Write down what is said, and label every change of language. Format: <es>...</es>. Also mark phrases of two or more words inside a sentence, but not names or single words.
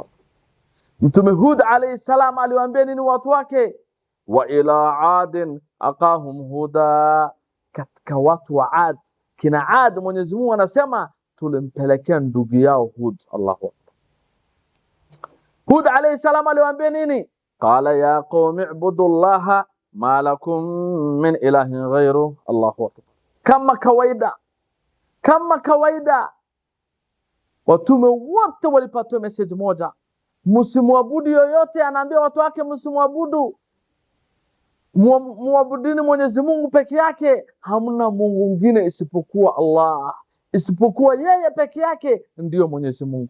<sw>Mtume Hud</sw> <ar>عليه السلام</ar> <sw>aliwaambia nini watu wake?</sw> <ar>وإلى عاد أخاهم هودا,</ar> <sw>katika watu wa Ad, kina Ad Mwenyezi Mungu anasema tulimpelekea ndugu yao Hud.</sw> <ar>الله أكبر.</ar> <sw>Hud</sw> <ar>عليه السلام</ar> <sw>aliwaambia nini?</sw> <ar>قال يا قوم اعبدوا الله ما لكم من إله غيره. الله أكبر.</ar> <sw>Kama kawaida watume wote walipata message moja, msimuabudu yoyote. Anaambia watu wake msimuabudu, muabudini Mwenyezi Mungu peke yake, hamna Mungu mwingine isipokuwa Allah, isipokuwa yeye peke yake ndio Mwenyezi Mungu.</sw>